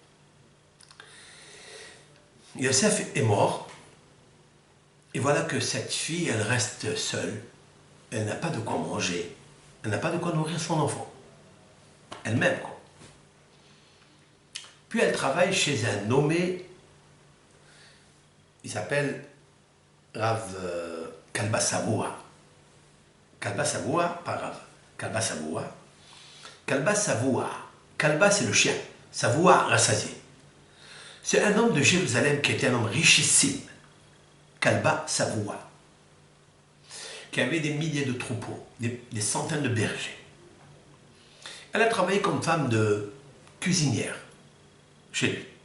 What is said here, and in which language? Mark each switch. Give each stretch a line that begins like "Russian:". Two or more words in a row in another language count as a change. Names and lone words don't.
French: Yosef est mort, et voilà que cette fille, elle reste seule, elle n'a pas de quoi manger, elle n'a pas de quoi nourrir son enfant, elle-même quoi. Puis elle travaille chez un nommé, il s'appelle Rav Kalba Savoua. Kalba Savoua, pas Rav, Kalba Savoua. Kalba Savoua, Kalba c'est le chien, Savoua rassasié. C'est un homme de Jérusalem qui était un homme richissime, Kalba Savoua, qui avait des milliers de troupeaux, des centaines de bergers. Elle a travaillé comme femme de cuisinière chez lui.